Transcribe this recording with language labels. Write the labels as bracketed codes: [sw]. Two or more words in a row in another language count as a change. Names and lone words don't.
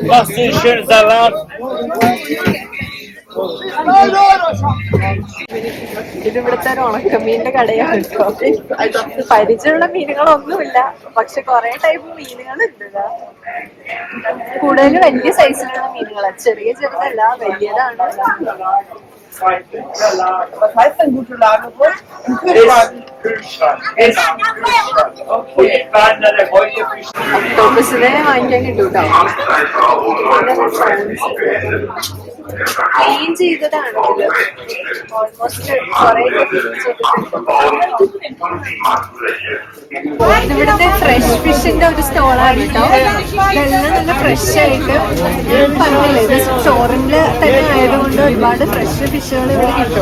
[de] Machst du einen schönen Salat. [ml] ഇതിവിടുത്തെ ഒരു ഉണക്കമീനിന്റെ കടയാണ് കേട്ടോ. പരിചയമുള്ള മീനുകളൊന്നുമില്ല, പക്ഷെ കുറെ ടൈപ്പ് മീനുകളുണ്ട്. കൂടുതലും വലിയ സൈസിലുള്ള മീനുകളാണ്, ചെറിയ ചെറുതല്ല, വലിയതാണ്. [de] Was heißt denn gute Lagerung? Im Kühlschrank. Kühlschrank. Genau, Kühlschrank. Und ich plane dann heute Fisch. [ml] ഒക്ടോപ്പസിനെ വാങ്ങിക്കാൻ കിട്ടും കേട്ടോ. ക്ലീൻ ചെയ്തതാണെങ്കിലും ഓൾമോസ്റ്റ് കുറെ ക്ലീൻ ചെയ്തിട്ടുണ്ട്. ഇവിടുത്തെ [en] fresh fish [ml] ഒരു സ്റ്റോളാണ് കേട്ടോ. ഇതെല്ലാം നല്ല ഫ്രഷ് ആയിട്ട് പറഞ്ഞില്ലേ, ഇത് ഷോറൂമില് തന്നെ ആയതുകൊണ്ട് ഒരുപാട് [en] fresh fishes [ml] ഇവിടെ കിട്ടും.